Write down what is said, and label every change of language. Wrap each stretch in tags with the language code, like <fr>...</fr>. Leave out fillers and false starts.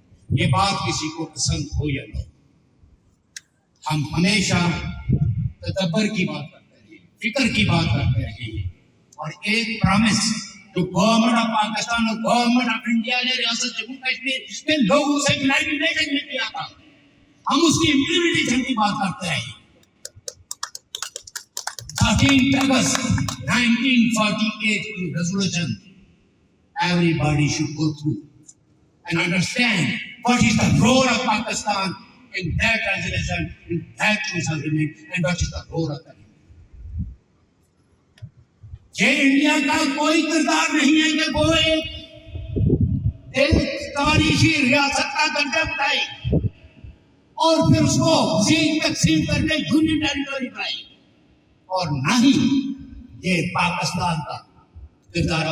<ur>یہ بات کسی کو پسند ہو یا نہ، ہم ہمیشہ تدبر کی بات کرتے رہے، فکر کی بات کرتے رہے ہیں. اور ایک پرامس جو گورنمنٹ آف پاکستان اور گورنمنٹ آف انڈیا نے ریاست جموں کشمیر کے لوگوں سے یونائٹڈ نیشن میں کیا تھا، ہم اس کی امپلیمنٹیشن کی بات کرتے رہے. 13 August 1948 کی resolution</ur> <en>everybody should go through and understand what is the role of Pakistan in that resolution, in that peace agreement, and what is the role of the India.</en> <ur>یہ انڈیا کا کوئی کردار نہیں ہے کہ وہ ایک تاریخی ریاست کا درجہ بتائے اور پھر اس کو مزید تقسیم کر کے یونین ٹیریٹوری بنائے، اور نہ ہی یہ پاکستان کا کردار.</ur>